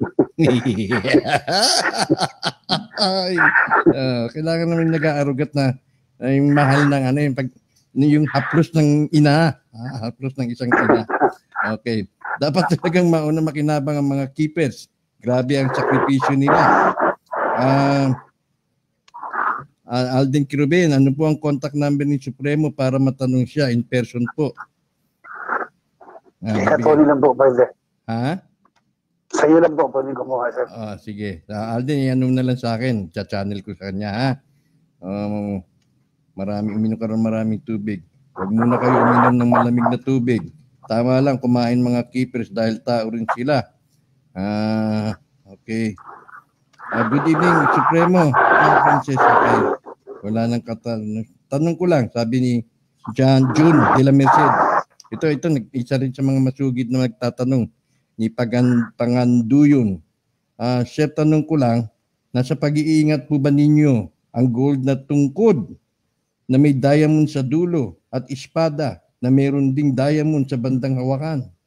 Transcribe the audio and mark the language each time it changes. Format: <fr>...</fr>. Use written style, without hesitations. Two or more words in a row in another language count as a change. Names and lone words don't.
<tl>Kailangan naman nag-aarugat na yung mahal ng yung haplos ng ina. Haplos ng isang ina. Okay. Dapat talagang mauna makinabang ang mga keepers. Grabe ang sakripisyo nila. Alden Kirubin, ano po ang</tl> <en>contact number</en> <tl>ni Supremo para matanong siya</tl> <en>in person</en> <tl>po? Tony lang po, pwede. Ha? Sa'yo lang po, pwede kumuha, sir. Sige. Alden, ianong na lang sa akin. Cha-channel ko sa kanya, ha? Uminom ka ng maraming tubig. Huwag muna kayo uminom ng malamig na tubig. Tama lang, kumain mga keepers dahil tao rin sila.</tl> <en>Okay. Good evening, Supremo.</en> <tl>Princess, okay. Wala nang katanong. Tanong ko lang, sabi ni June de la Merced. Ito, isa rin sa mga masugid na magtatanong ni Panganduyon. Sir, tanong ko lang, nasa pag-iingat po ba ninyo ang gold na tungkod na may diamond sa dulo at espada na mayroon ding diamond sa bandang hawakan?</tl>